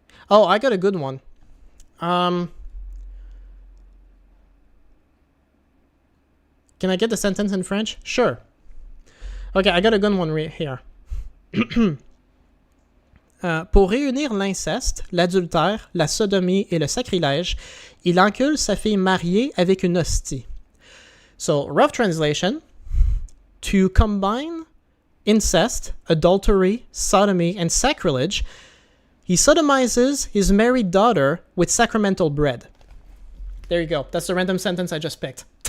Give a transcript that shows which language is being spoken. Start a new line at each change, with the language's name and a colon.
English: Oh, I got a good one. Can I get the sentence in French? Sure. Okay, I got a good one right here.
French: Pour réunir l'inceste, l'adultère, la sodomie et le sacrilège, il encule sa fille mariée avec une hostie.
English: So, rough translation, to combine incest, adultery, sodomy, and sacrilege, he sodomizes his married daughter with sacramental bread. There you go. That's the random sentence I just picked.